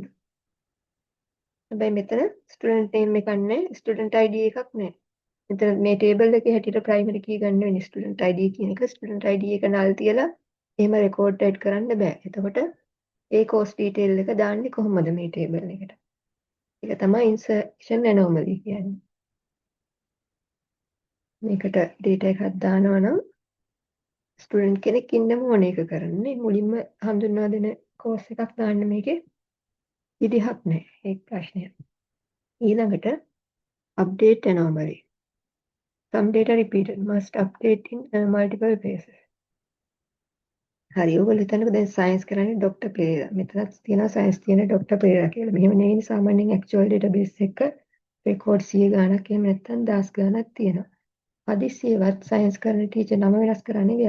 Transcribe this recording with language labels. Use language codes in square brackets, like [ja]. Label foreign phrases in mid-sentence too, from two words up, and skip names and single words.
[si] හැබැයි මෙතන [en] student name [si] එකක් නැහැ, [en] student ID [si] එකක් නැහැ. මෙතන මේ ටේබල් එකේ හැටියට [en] primary key [si] ගන්න වෙන්නේ [en] student ID [si] කියන එක. [en] student ID [si] එක null තියලා එහෙම [en] record add [si] කරන්න බෑ. එතකොට ඒ [en] course detail [si] එක දාන්නේ කොහොමද මේ ටේබල් එකට? ඒක තමයි [en] insertion anomaly [si] කියන්නේ. මේකට data එකක් දානවා නම් ස්ටුඩන්ට් කෙනෙක් ඉන්නම ඕන එක කරන්නේ. මුලින්ම හඳුන්වා දෙන course එකක් දාන්න මේකේ විදිහක් නැහැ. ඒක ප්‍රශ්නයක්. ඊළඟට [en] update anomaly. Some data repeated must update in multiple places. [si] හරි ඔයගොල්ලෝ හිතන්නකෝ දැන් සයන්ස් කරන්නේ ડોක්ටර් පෙරේරා. මෙතනත් තියෙනවා සයන්ස් තියෙන ડોක්ටර් පෙරේරා කියලා. මෙහෙම නෙවෙයි සාමාන්‍යයෙන් [en] actual database [si] එක රෙකෝඩ් 100 ගාණක් එහෙම නැත්නම් 10 ගාණක් තියෙනවා. හදිස්සියවත් සයන්ස් කරන ටීචර් නම වෙනස් කරන්නේ නෙවෙයි.